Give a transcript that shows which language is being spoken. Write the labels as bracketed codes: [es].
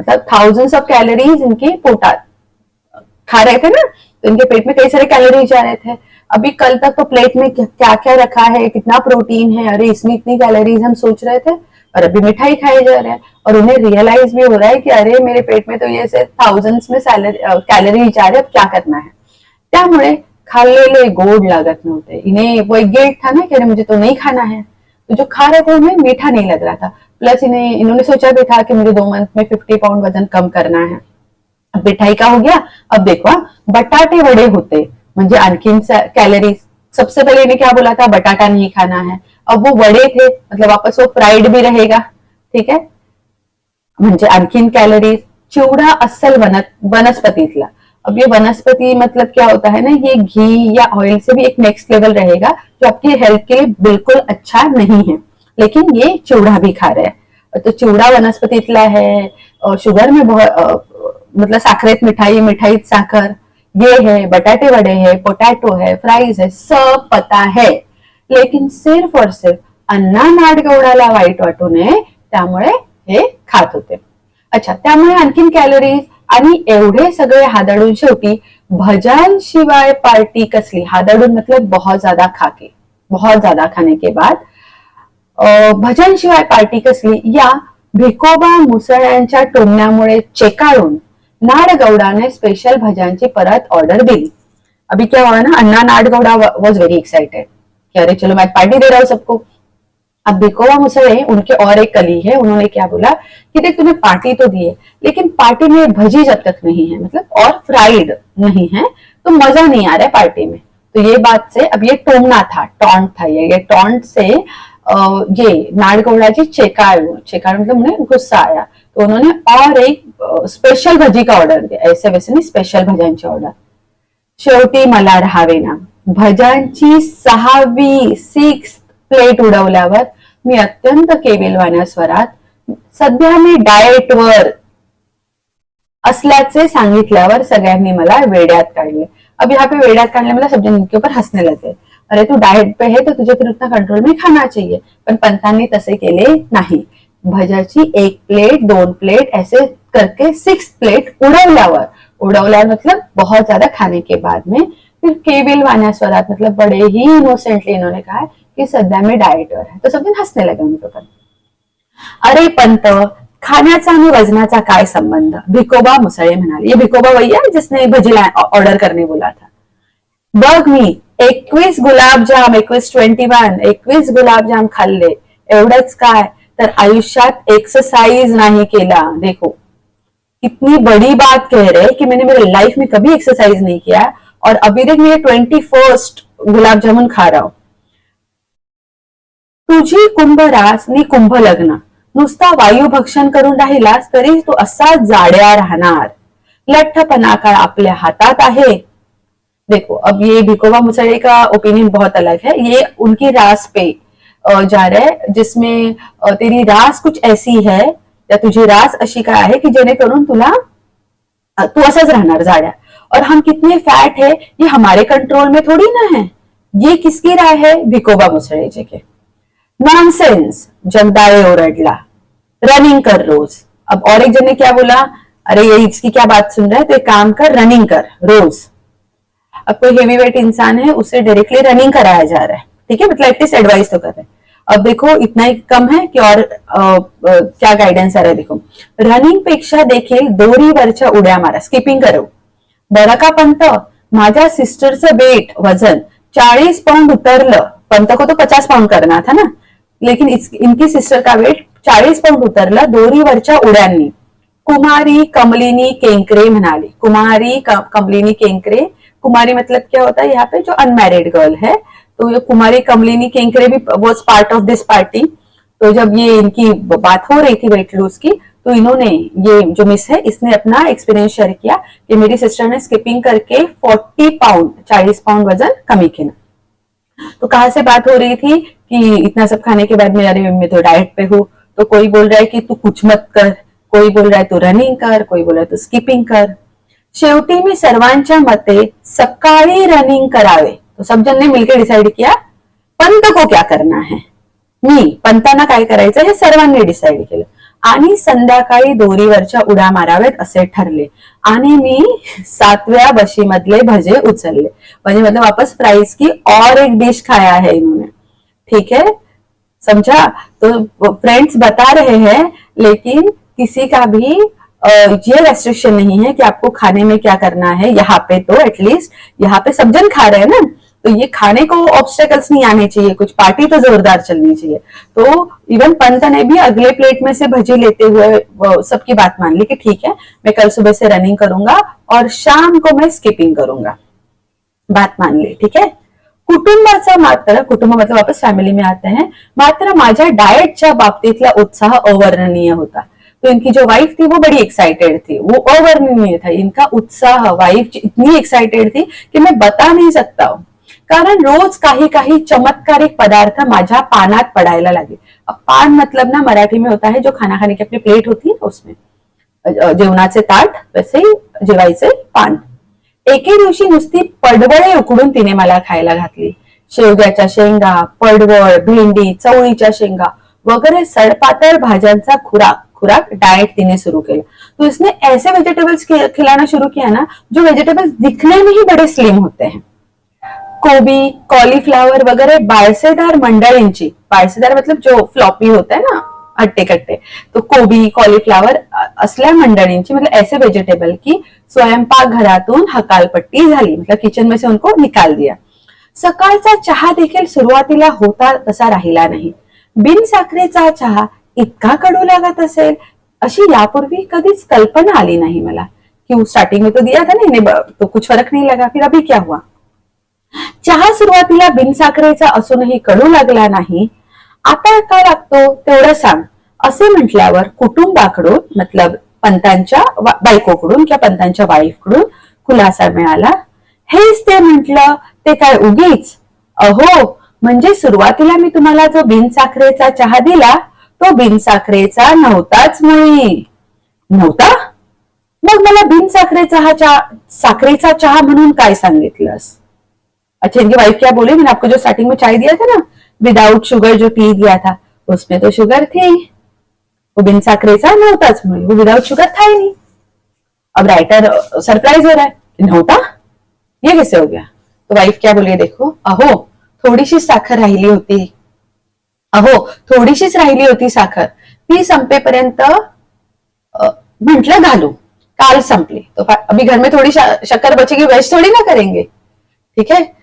[hi] मतलब thousands of calories इनके पोटात खा रहे थे ना, तो इनके पेट में कई सारे कैलोरीज जा रहे थे. अभी कल तक तो प्लेट में क्या क्या रखा है, कितना प्रोटीन है, अरे इसमें इतनी कैलोरीज हम सोच रहे थे, और अभी मिठाई खाई जा रहे हैं, और उन्हें रियलाइज भी हो रहा है कि अरे मेरे पेट में तो ये से थाउजेंड्स में कैलोरीज जा रहे, अब क्या करना है. [mr] त्यामुळे खाल्लेले गोड लागत नव्हते. [hi] इन्हें वो एक गिल्ट था ना कि अरे मुझे तो नहीं खाना है, तो जो खा रहे थे उन्हें मीठा नहीं लग रहा था. प्लस इन्होंने सोचा भी था कि मुझे 2 मंथ में 50 पाउंड वजन कम करना है. अब मिठाई का हो गया. अब देखो [mr] बटाटे वड़े होते, म्हणजे आणखीन कैलोरीज. [hi] सबसे पहले इन्हें क्या बोला था, बटाटा नहीं खाना है. अब वो वड़े थे, मतलब वापस वो फ्राइड भी रहेगा, ठीक है, [mr] म्हणजे आणखीन कैलोरीज. चिवडा अस्सल वनस्पतीतला. [hi] अब ये वनस्पति मतलब क्या होता है ना, ये घी या ऑयल से भी एक नेक्स्ट लेवल रहेगा, जो आपकी हेल्थ के लिए बिल्कुल अच्छा नहीं है, लेकिन ये चिवड़ा भी खा रहे हैं. तो चिवड़ा वनस्पतीतला है, शुगर में बहुत मतलब [mr] साखरेत मिठाई, मिठाईत साखर, [hi] ये है, बटाटे वड़े है, पोटैटो है, फ्राइज है, सब पता है, लेकिन सिर्फ और सिर्फ अन्ना नाडगौडाला [mr] वाईट वाटू नये त्यामुळे हे खात होते. अच्छा, त्यामुळे आणखीन कॅलरीज आणि एवढे सगळे हादडून शेवटी भजांशिवाय पार्टी कसली. हादडून [hi] मतलब बहुत ज्यादा खाके, बहुत ज्यादा खाने के बाद [mr] भजनशिवाय पार्टी कसली या भिकोबा मुसळ्यांच्या टोमण्यामुळे चेकाळून नाडगौडाने स्पेशल भजांची परत ऑर्डर दिली. [hi] अभी क्या हुआ ना, अन्ना नाडगौड़ा वॉज वेरी एक्साइटेड कि अरे चलो मैं पार्टी दे रहा हूँ सबको. अब भिकोबा मुसळे उनके और एक कली है, उन्होंने क्या बोला कि देख तुम्हें पार्टी तो दी है, लेकिन पार्टी में भजी जब तक नहीं है, मतलब और फ्राइड नहीं है, तो मजा नहीं आ रहा है पार्टी में. तो ये बात से, अब ये टोमना था, टॉन्ट था, ये टॉन्ट से ये नाडगौडाची चेकाळ मतलब उन्हें गुस्सा आया. तो उन्होंने और एक स्पेशल भजी का ऑर्डर दिया, ऐसे वैसे नहीं, स्पेशल भजांची ऑर्डर. [mr] शेवटी मला राहावेना. भजांची 6वी प्लेट उडवल्यावर मी अत्यंत केविलवाण्या स्वरात सध्या मी डाएटवर असल्याचे सांगितल्यावर सगळ्यांनी मला वेड्यात काढले. [hi] अब यहाँ पे वेड्यात काढले मतलब सब जन इनके ऊपर हंसने लगे. अरे तू डाएट पे है तो तुझे फिर उतना कंट्रोल में खाना चाहिए. [mr] पण पंतांनी तसे केले नाही. [hi] भजाची 1 प्लेट 2 प्लेट ऐसे करके 6 प्लेट उड़वल्यावर मतलब बहुत ज्यादा खाने के बाद में फिर केविल वाण्या स्वरात मतलब बड़े ही इनोसेंटली इन्होंने कहा कि [mr] सध्या मी डाएटवर आहे. [hi] तो सगळे हसने लगे उनको पण. [mr] अरे पंत, खाण्याचा आणि वजनाचा काय संबंध? भिकोबा मुसळे म्हणाले. [hi] ये भिकोबा वही है जिसने भजी ऑर्डर करने बोला था. [mr] बघ मी 21 गुलाबजाम 21 गुलाबजाम खाल्ले, एवढंच काय तर आयुष्यात एक्सरसाइज नहीं केला. [hi] देखो कितनी बड़ी बात कह रहे कि मैंने मेरे लाइफ में कभी एक्सरसाइज नहीं किया और अभी तक मैं 21 गुलाब जामुन खा रहा हूं. [mr] तुझी कुंभ रास नि कुंभ लग्न, नुसता वायुभक्षण करून राहिलास तरी तू असा जाड्या राहणार. लठ्ठपणा काय आपल्या हातात आहे. [hi] देखो अब ये भिकोबा मुसळे का ओपिनियन बहुत अलग है. ये उनकी रास पे जा रहा है जिसमें तेरी रास कुछ ऐसी है या [mr] तुझी रास अशी काय आहे की जेणेकरून तुला तू असाच राहणार जाड्या. [hi] और हम कितने फैट है ये हमारे कंट्रोल में थोड़ी ना है. ये किसकी राय है? भिकोबा मुसळे जी के. नॉनसेंस, जगदाळे ओरडला. रनिंग कर रोज. अब और एक जन ने क्या बोला, अरे ये इसकी क्या बात सुन रहा है, तो एक काम कर रनिंग कर रोज. अब कोई हेवी वेट इंसान है उससे डायरेक्टली रनिंग कराया जा रहा है, ठीक है, मतलब एटलीस्ट एडवाइस तो कर रहे हैं. अब देखो इतना ही कम है कि और क्या गाइडेंस आ रहा है. [mr] देखो रनिंग पेक्षा देखील दोरीवरच्या उड्या मारा, स्किपिंग करो. बरं का पंत, माझ्या सिस्टरचं वेट वजन 40 पाउंड उतरलं. [hi] पंत को तो 50 पाउंड करना था ना, लेकिन इनकी सिस्टर का वेट 40 पाउंड [mr] उतरला दोरीवरच्या उड्यांनी. कुमारी कमलिनी केंकरे म्हणाली. [hi] कुमारी कमलिनी केंकरे, कुमारी मतलब क्या होता है यहाँ पे, जो अनमैरिड गर्ल है. तो ये कुमारी कमलिनी केंकरे भी was part of this party. तो जब ये इनकी बात हो रही थी वेट लूज की, तो इन्होंने, ये जो मिस है इसने अपना एक्सपीरियंस शेयर किया कि मेरी सिस्टर ने स्किपिंग करके 40 पाउंड वजन कमी किया. तो कहाँ से बात हो रही थी कि इतना सब खाने के बाद में, अरे मैं तो डाइट पे हूँ. तो कोई बोल रहा है कि तू कुछ मत कर, कोई बोल रहा है तू रनिंग कर, कोई बोल रहा है तू स्किपिंग कर. [mr] शेवटी मी सर्वांच्या मते सकाळी रनिंग करावे. [hi] तो सब जन ने मिलकर डिसाइड किया पंत को क्या करना है. [mr] पंतांना काय करायचं हे सर्वांनी डिसाइड केलं आणि संध्याकाळी दोरीवरच्या उड्या माराव्यात असे ठरले. आणि मी 7व्या बशीमधले भजे उचलले. [hi] म्हणजे मतलब वापस प्राइस की और एक डिश खाया है इन्होंने, ठीक है, समझा. तो फ्रेंड्स बता रहे हैं, लेकिन किसी का भी ये रेस्ट्रिक्शन नहीं है कि आपको खाने में क्या करना है. यहाँ पे तो एटलीस्ट यहाँ पे सब जन खा रहे हैं ना, तो ये खाने को ऑब्स्टेकल्स नहीं आने चाहिए, कुछ पार्टी तो जोरदार चलनी चाहिए. तो इवन पंत ने भी अगले प्लेट में से भजी लेते हुए सबकी बात मान ली कि ठीक है, मैं कल सुबह से रनिंग करूंगा और शाम को मैं स्किपिंग करूंगा. बात मान ली, ठीक है. [mr] कुटुंबाचा मात्र, कुटुंब [hi] मतलब वापस फॅमिली में आते हैं, [mr] मात्र माझ्या डाएटच्या बाबतीतला उत्साह अवर्णनीय होता. [hi] तो इनकी जो वाइफ थी वो बड़ी एक्साइटेड थी, वो अवर्णनीय था. इनका उत्साह, वाइफ इतनी एक्साइटेड थी कि मैं बता नहीं सकता हूं. [mr] कारण रोज काही काही चमत्कारिक पदार्थ माझ्या पानात पडायला लगे. [hi] अब पान मतलब ना मराठी में होता है जो खाना खाने की अपनी प्लेट होती है ना, उसमें [mr] जेवणाचे ताट, [hi] वैसे ही जेवायचे पान. [mr] एके दिवशी नुसती पडवळे उकडून तिने मला खायला घातली. शेवग्याच्या शेंगा, पडवळ, भेंडी, चवळीच्या शेंगा वगैरे सडपातळ भाज्यांचा खुराक डाइट तिने शुरू किया. [hi] तो इसने ऐसे वेजिटेबल्स खिलाना शुरू किया ना जो वेजिटेबल्स दिखने में ही बड़े स्लिम होते हैं. [mr] कोबी, कॉलीफ्लावर वगैरह बाळसेदार मंडळींची, बाळसेदार [hi] मतलब जो फ्लॉपी होता है ना, [mr] हट्टे कट्टे, तो कोबी, कॉलीफ्लावर असल्या मंडळींची, मतलब ऐसे वेजिटेबल की स्वयंपाक घरातून हकालपट्टी झाली, [hi] मतलब किचन में से उनको निकाल दिया. [mr] सकाळचा चहा देखील सुरुवातीला होता तसा राहिला नाही. बिन साखरेचा चहा इतका कडू लागत असेल अशी यापूर्वी कधीच कल्पना आली नाही मला. [hi] क्यों, स्टार्टिंग में तो दिया था ना, तो कुछ फर्क नहीं लगा. फिर अभी क्या हुआ. [mr] चहा सुरुवातीला बिनसाखरेचा असूनही कडू लागला नाही. आता काय लागतो तेवढं सांग असे म्हटल्यावर कुटुंबाकडून, मतलब पंतांच्या बायकोकडून किंवा पंतांच्या वाईफकडून खुलासा मिळाला. हेच ते म्हटलं, ते काय उगीच. अहो, म्हणजे सुरुवातीला मी तुम्हाला जो बिनसाखरेचा चहा दिला तो बिनसाखरेचा नव्हताच मुळी. नव्हता? मग मला साखरेचा चहा म्हणून काय सांगितलंस. [hi] अच्छा, इनकी वाइफ क्या बोली, मैंने आपको जो स्टार्टिंग में चाय दिया था ना, विदाउट शुगर जो टी दिया था, उसमें तो शुगर थी, [mr] वो बिन साखरेचा नव्हताच, [hi] वो विदाउट शुगर था ही नहीं. अब राइटर सरप्राइज हो रहा है, नव्हता, ये कैसे हो गया. तो वाईफ क्या बोलिये देखो, [mr] अहो थोडीशी साखर राहिली होती, अहो थोडीशीच राहिली होती साखर, ती संपेपर्यंत म्हटलं घालू, काल संपली, [hi] तो अभी घर में थोड़ी शक्कर बचेगी, वेस्ट थोड़ी ना करेंगे, ठीक है।